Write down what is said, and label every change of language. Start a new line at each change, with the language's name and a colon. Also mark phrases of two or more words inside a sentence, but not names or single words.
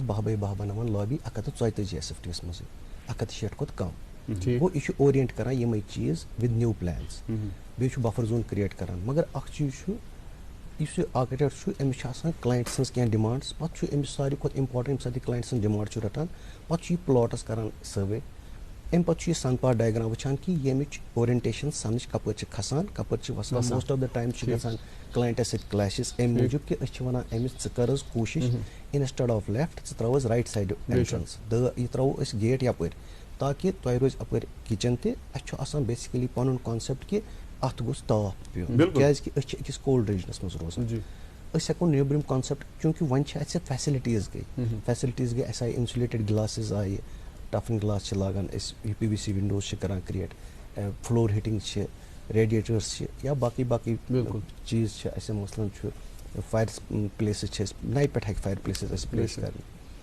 Kashmiri: 10 by 10 بناوان لابی 144 SFT یس منٛزٕے 160 کھۄتہٕ کم گوٚو یہِ چھُ اورینٹ کران یِمے چیٖز
English: with new plans
Kashmiri: بیٚیہِ چھُ
English: buffer zone
Kashmiri: کریٹ کران مگر اکھ چیٖز چھُ یُس یہِ آرکِٹیکٹ چھُ أمِس چھِ آسان کلاینٹ سٕنٛز کینٛہہ ڈِمانڈٕس پتہٕ چھُ أمِس ساروی کھۄتہٕ اِمپاٹنٹ ییٚمہِ ساتہٕ یہِ کلاینٹ سٕنٛز ڈِمانڈ چھُ رٹان پتہٕ چھُ یہِ پلاٹس کران سٔروے امہِ پتہٕ چھُ یہِ
English: sun path diagram
Kashmiri: وٕچھان کہِ ییٚمِچ اورینٹیشن سنٕچ کپٲرۍ چھِ کھسان کپٲرۍ چھِ وسان
English: most of the time
Kashmiri: چھِ گژھان کلاینٹس سۭتۍ کلیشز امہِ موٗجوٗب کہِ أسۍ چھِ ونان أمِس ژٕ کر حظ کوٗشش
English: instead of left
Kashmiri: ژٕ تراو حظ
English: right side entrance
Kashmiri: یہِ تراوو أسۍ گیٹ یپٲرۍ تاکہِ تۄہہِ روزِ اپٲرۍ کچن تہِ اسہِ چھُ آسان بیسِکلی پنُن کانسیپٹ کہِ اتھ گوٚژھ تاپھ پیوٚن کیازِ کہِ أسۍ چھِ أکِس
English: cold regions
Kashmiri: منٛز روزان أسۍ ہٮ۪کو نیبرِم کانسیپٹ چوٗنٛکہِ وۄنۍ چھِ اسہِ فیسلٹیٖز گٔے اسہِ آیہِ
English: insulated glasses
Kashmiri: آیہِ
English: toughened glass
Kashmiri: چھِ لاگان أسۍ
English: PVC windows
Kashmiri: چھِ کران کریٹ
English: floor heating
Kashmiri: چھِ ریڈیٹٲرٕس چھِ یا باقٕے باقٕے چیٖز چھِ اَسہِ مثلاً چھُ
English: fire places
Kashmiri: چھِ أسۍ نَیہِ پٮ۪ٹھ ہٮ۪کہِ
English: fire places
Kashmiri: اَسہِ پلیس کرنہِ